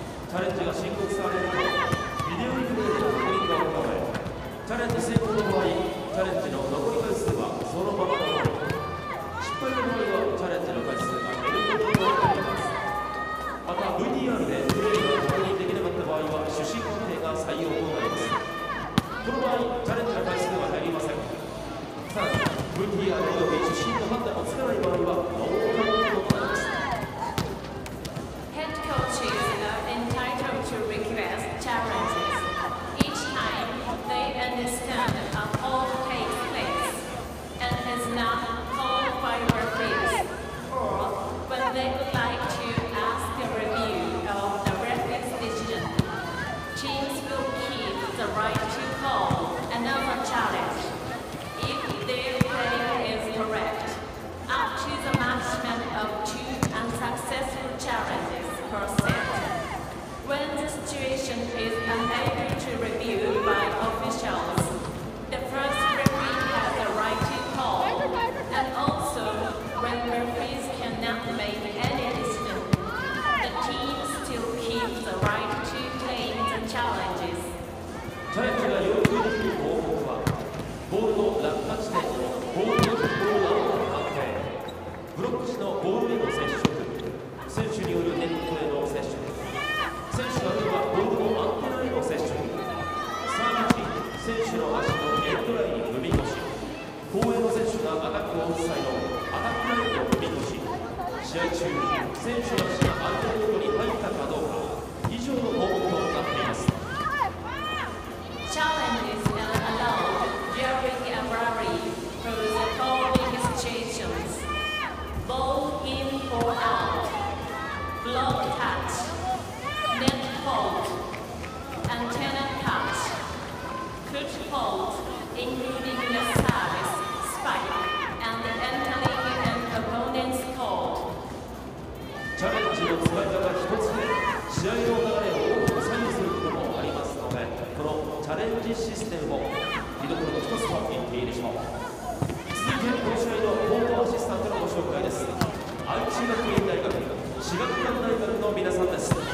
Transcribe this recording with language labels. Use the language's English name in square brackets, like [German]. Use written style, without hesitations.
[Japanese] チャレンジが申告されるとビデオリプレイでの確認が行われ、チャレンジ成功の場合、チャレンジの残り回数はそのままとなり、失敗の場合はチャレンジの回数が減ることになります。また VTR でプレーが確認できなかった場合は主審判定が採用となります。この場合、チャレンジの回数は減りません。さらに VTR および主審の判断をつかない場合はノーカウントとなります。 [English] Head coaches are entitled to request challenges each time they understand a fault takes place and is not called by referees, or when they would like to ask a review of the referee's decision. Teams will keep the right to call another challenge if their play is correct, up to the maximum of 2 unsuccessful challenges per set. When the situation is unable to review by officials, the first referee has the right to call, and also when referees cannot make any decision, the team still keeps the right to claim the challenges. [Japanese] チャレンジが要求できる項目は、ボールの落下地点のボールのボールの判定、ブロック時のボールへの接触、選手によるネットへの接触、選手あるいはボールのアンテナへの接触、サービ時、選手の足のエンドラインに踏み越し、後衛の選手がアタックを打つ際のアタックラインを踏み越し、試合中、選手の足が相手コートに入ったかどうか、以上の項目となっています。 [English] Challenges are allowed during a rally for the following situations: ball in or out, block touch, net fault, antenna touch, foot fault, including the service, spike, and entering an opponent's court. [Japanese] チャレンジの使い方一つで試合の流れを大きく左右することもありますので、このチャレンジシステムも見どころの一つと言っていいでしょう。続いてこの試合のコートアシスタントのご紹介です。愛知学院大学、私学館大学の皆さんです。